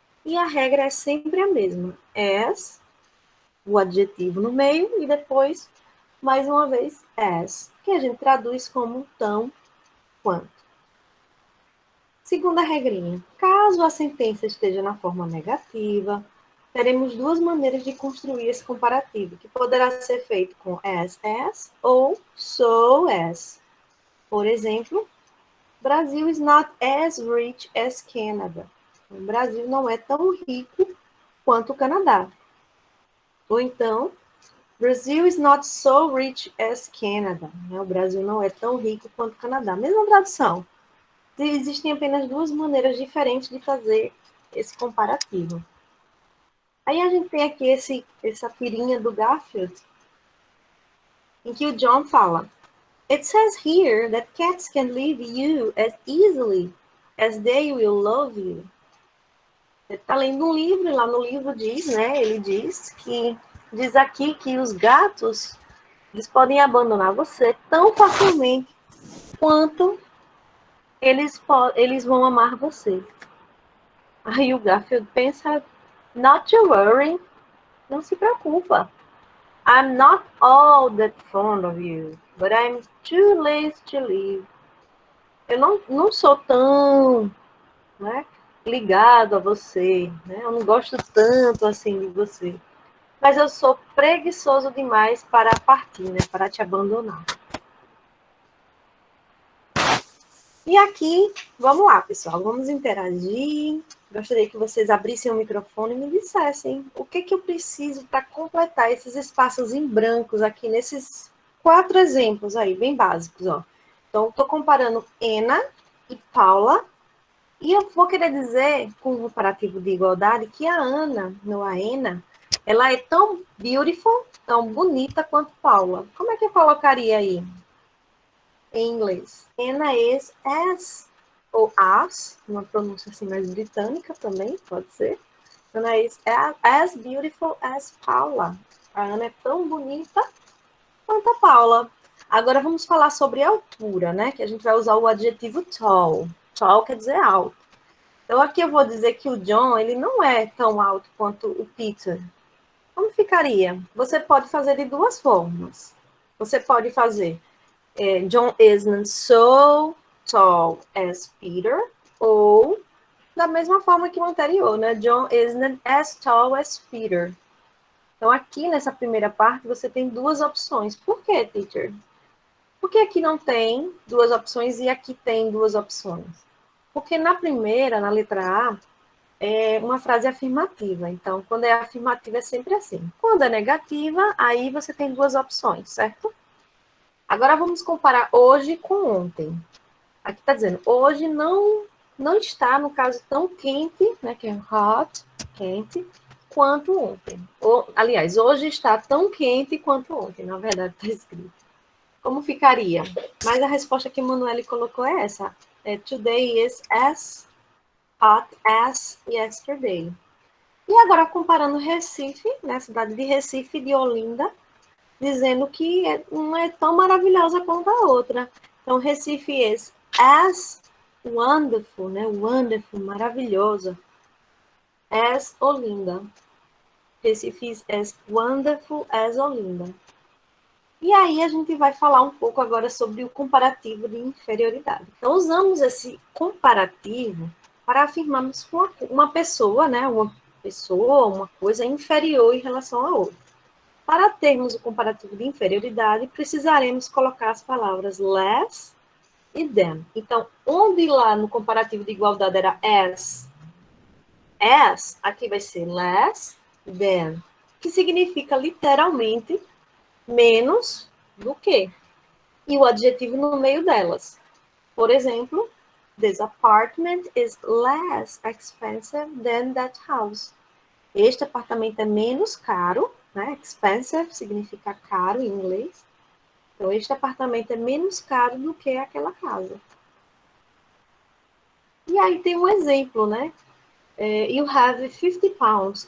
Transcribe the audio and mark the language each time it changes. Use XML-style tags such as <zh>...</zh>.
<pt>E a regra é sempre a mesma. As, o adjetivo no meio, e depois, mais uma vez, as, que a gente traduz como tão quanto. Segunda regrinha. Caso a sentença esteja na forma negativa, teremos duas maneiras de construir esse comparativo, que poderá ser feito com as ou so as.</pt> <en>Por exemplo, Brazil is not as rich as Canada.</en> <pt>O Brasil não é tão rico quanto o Canadá.</pt> <en>Ou então, Brazil is not so rich as Canada.</en> <pt>O Brasil não é tão rico quanto o Canadá. Mesma tradução. Existem apenas duas maneiras diferentes de fazer esse comparativo. Aí a gente tem aqui essa tirinha do Garfield, em que o John fala:</pt> <en>It says here that cats can leave you as easily as they will love you.</en> <pt>Ele está lendo um livro, e lá no livro diz, né? Ele diz aqui que os gatos, eles podem abandonar você tão facilmente quanto eles vão amar você. Aí o Garfield pensa:</pt> <en>Not to worry,</en> <pt>não se preocupa.</pt> <en>I'm not all that fond of you, but I'm too lazy to leave.</en> <pt>Eu não sou tão, né, ligado a você, né? Eu não gosto tanto assim de você. Mas eu sou preguiçoso demais para partir, né, para te abandonar. E aqui, vamos lá, pessoal, vamos interagir. Gostaria que vocês abrissem o microfone e me dissessem o que eu preciso para completar esses espaços em brancos aqui nesses 4 exemplos aí, bem básicos, ó. Então, estou comparando Ana e Paula, e eu vou querer dizer, com o comparativo de igualdade, que a Ana, não a Ena, ela é tão</pt> <en>beautiful,</en> <pt>tão bonita quanto Paula. Como é que eu colocaria aí em inglês? Anna is as, ou as, uma pronúncia assim mais britânica também, pode ser.</pt> <en>Anna is as beautiful as Paula.</en> <pt>A Ana é tão bonita quanto a Paula. Agora vamos falar sobre altura, né? Que a gente vai usar o adjetivo tall. Tall quer dizer alto. Então aqui eu vou dizer que o John, ele não é tão alto quanto o Peter. Como ficaria? Você pode fazer de duas formas. Você pode fazer</pt> <en>John isn't so tall as Peter,</en> <pt>ou da mesma forma que o anterior, né?</pt> <en>John isn't as tall as Peter.</en> <pt>Então, aqui nessa primeira parte, você tem duas opções. Por quê, teacher? Porque aqui não tem duas opções e aqui tem duas opções? Porque na primeira, na letra A, é uma frase afirmativa. Então, quando é afirmativa, é sempre assim. Quando é negativa, aí você tem duas opções, certo? Agora vamos comparar hoje com ontem. Aqui está dizendo, hoje não está, no caso, tão quente, né, que é hot, quente, quanto ontem. Aliás, hoje está tão quente quanto ontem, na verdade, está escrito. Como ficaria? Mas a resposta que o Manuele colocou é essa.</pt> <en>Today is as hot as yesterday.</en> <pt>E agora, comparando Recife, né, a cidade de Recife e de Olinda, dizendo que não é tão maravilhosa quanto a outra.</pt> <en>Então, Recife is as wonderful, né? Wonderful, maravilhosa, as Olinda. Recife is as wonderful as Olinda.</en> <pt>E aí a gente vai falar um pouco agora sobre o comparativo de inferioridade. Então, usamos esse comparativo para afirmarmos que uma pessoa, né? Uma pessoa, uma coisa inferior em relação a outra. Para termos o comparativo de inferioridade, precisaremos colocar as palavras less e than. Então, onde lá no comparativo de igualdade era as, aqui vai ser less than, que significa literalmente menos do que. E o adjetivo no meio delas.</pt> <en>Por exemplo, this apartment is less expensive than that house.</en> <pt>Este apartamento é menos caro, né? Expensive significa caro em inglês. Então, este apartamento é menos caro do que aquela casa. E aí tem um exemplo, né?</pt> <en>You have 50 pounds.</en>